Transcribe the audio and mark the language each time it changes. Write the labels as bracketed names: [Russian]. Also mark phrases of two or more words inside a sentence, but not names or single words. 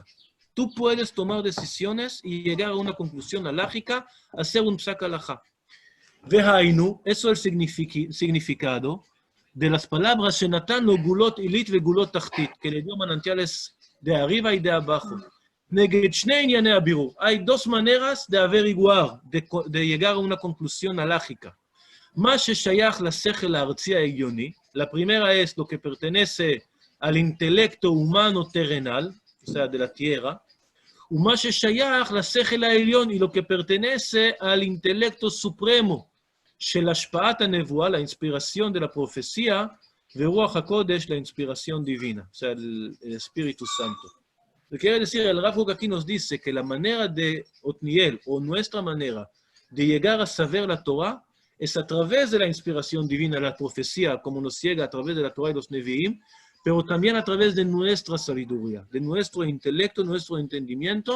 [Spanish] Tú puedes tomar decisiones y llegar a una conclusión alágica, hacer un [Hebrew] פסק הלכה. [Spanish] Vehainu, eso es el significado de las palabras [Hebrew] שנתן לו גלות עלית וגלות תחתית, [Spanish] que le dio manantiales de arriba y de abajo. [Hebrew] נגד שני עניני הבירור. [Spanish] Hay dos maneras de averiguar, de llegar a una conclusión alágica. [Hebrew] מה ששייך לשכל הארצי ההגיוני, [Spanish] la primera es lo que pertenece al intelecto humano terrenal, o sea, de la tierra, [Hebrew] ומה ששייך לשכל העליון, [Spanish] y lo que pertenece al intelecto supremo, [Hebrew] של השפעת הנבואה, [Spanish] la inspiración de la profecía, [Hebrew] ורוח הקודש, [Spanish] la inspiración divina, o sea, el Espíritu Santo. Lo que quiere decir, el Rav Kook aquí nos dice que la manera de Otniel, o nuestra manera de llegar a saber la Torah, es a través de la inspiración divina, la profecía, como nos llega a través de la Torah y los Nevi'im, pero también a través de nuestra sabiduría, de nuestro intelecto, nuestro entendimiento.